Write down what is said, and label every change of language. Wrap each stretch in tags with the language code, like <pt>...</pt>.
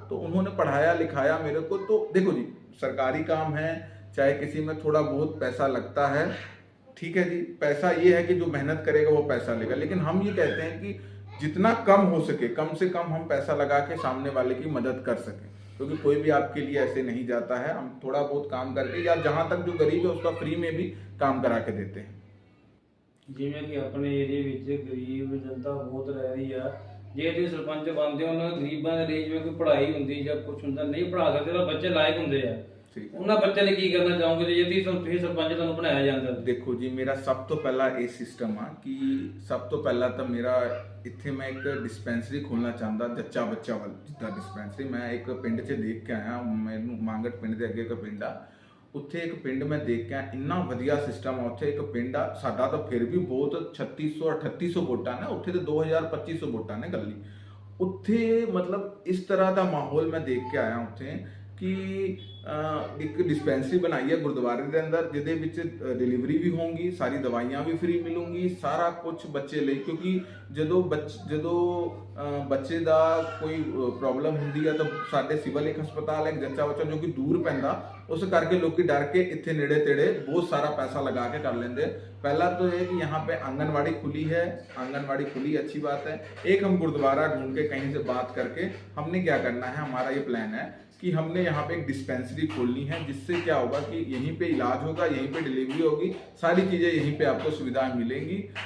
<hi>तो उन्होंने पढ़ाया लिखाया मेरे को। तो देखो जी, सरकारी काम है, चाहे किसी में थोड़ा बहुत पैसा लगता है, ठीक है जी, पैसा ये है कि जो मेहनत करेगा वो पैसा लेगा, लेकिन हम ये कहते हैं कि जितना कम हो सके, कम से कम हम पैसा लगा के सामने वाले की मदद कर सकें, क्योंकि कोई भी आपके लिए ऐसे नहीं जाता है। हम थोड़ा बहुत काम करके, या जहाँ तक जो गरीब है उसका फ्री में भी काम करा के देते हैं।</hi> <pa>ਜਿਵੇਂ ਕਿ ਆਪਣੇ ਏਰੀਏ ਵਿੱਚ ਗਰੀਬ ਜਨਤਾ ਬਹੁਤ ਰਹਿ ਰਹੀ ਆ, ਜੇ ਤੁਸੀਂ ਸਰਪੰਚ ਬਣਦੇ ਹੋ, ਉਹਨਾਂ ਗਰੀਬਾਂ ਦੇ ਲਈ ਜਿਵੇਂ ਕੋਈ ਪੜ੍ਹਾਈ ਹੁੰਦੀ ਜਾਂ ਕੁਝ ਹੁੰਦਾ, ਨਹੀਂ ਪੜ੍ਹਾ ਸਕਦੇ ਤਾਂ ਬੱਚੇ ਲਾਇਕ ਹੁੰਦੇ ਆ, ਉਹਨਾਂ ਬੱਚਿਆਂ ਲਈ ਕੀ ਕਰਨਾ ਚਾਹੋਗੇ ਜੇ ਤੁਸੀਂ ਸਰਪੰਚ ਤੁਹਾਨੂੰ ਬਣਾਇਆ ਜਾਂਦਾ? ਦੇਖੋ ਜੀ, ਮੇਰਾ ਸਭ ਤੋਂ ਪਹਿਲਾਂ ਇਹ ਸਿਸਟਮ ਆ ਕਿ ਸਭ ਤੋਂ ਪਹਿਲਾਂ ਤਾਂ ਮੇਰਾ ਇੱਥੇ ਮੈਂ ਇੱਕ ਡਿਸਪੈਂਸਰੀ ਖੋਲਣਾ ਚਾਹੁੰਦਾ, ਜੱਚਾ ਬੱਚਾ ਵੱਲ ਜਿੱਦਾਂ ਡਿਸਪੈਂਸਰੀ। ਮੈਂ ਇੱਕ ਪਿੰਡ 'ਚ ਦੇਖ ਕੇ ਆਇਆ, ਮੈਨੂੰ ਮਾਂਗਟ ਪਿੰਡ ਦੇ ਅੱਗੇ ਇੱਕ ਪਿੰਡ ਆ, ਉੱਥੇ ਇੱਕ ਪਿੰਡ ਮੈਂ ਦੇਖ ਕੇ ਆਇਆ, ਇੰਨਾ ਵਧੀਆ ਸਿਸਟਮ ਆ ਉੱਥੇ। ਇੱਕ ਪਿੰਡ ਆ ਸਾਡਾ ਤਾਂ ਫਿਰ ਵੀ ਬਹੁਤ 3600 3800 ਵੋਟਾਂ ਨੇ, ਉੱਥੇ ਤਾਂ 2000 2500 ਵੋਟਾਂ ਨੇ ਗੱਲੀ। ਉੱਥੇ ਮਤਲਬ ਇਸ ਤਰ੍ਹਾਂ ਦਾ ਮਾਹੌਲ ਮੈਂ ਦੇਖ ਕੇ ਆਇਆ ਉੱਥੇ ਕਿ ਇੱਕ ਡਿਸਪੈਂਸਰੀ ਬਣਾਈ ਹੈ ਗੁਰਦੁਆਰੇ ਦੇ ਅੰਦਰ, ਜਿਹਦੇ ਵਿੱਚ ਡਿਲੀਵਰੀ ਵੀ ਹੋਊਗੀ, ਸਾਰੀ ਦਵਾਈਆਂ ਵੀ ਫ੍ਰੀ ਮਿਲੂਗੀ, ਸਾਰਾ ਕੁਝ ਬੱਚੇ ਲਈ। ਕਿਉਂਕਿ ਜਦੋਂ ਬੱਚੇ ਦਾ ਕੋਈ ਪ੍ਰੋਬਲਮ ਹੁੰਦੀ ਹੈ ਤਾਂ ਸਾਡੇ ਸਿਵਲ ਇੱਕ ਹਸਪਤਾਲ ਹੈ ਜੱਚਾ ਬੱਚਾ, ਜੋ ਕਿ ਦੂਰ ਪੈਂਦਾ, ਉਸ ਕਰਕੇ ਲੋਕੀ ਡਰ ਕੇ ਇੱਥੇ ਨੇੜੇ ਤੇੜੇ ਬਹੁਤ ਸਾਰਾ</pa> <hi>ਪੈसा लगा के कर लेंगे। पहला तो ये कि यहाँ पे आंगनवाड़ी खुली है, आंगनवाड़ी खुली अच्छी बात है। एक हम गुरुद्वारा ढूंढ के कहीं से बात करके हमने क्या करना है, हमारा ये प्लान है कि हमने यहाँ पे एक डिस्पेंसरी खोलनी है, जिससे क्या होगा कि यहीं पे इलाज होगा, यहीं पे डिलीवरी होगी, सारी चीज़ें यहीं पे आपको सुविधाएं मिलेंगी।</hi>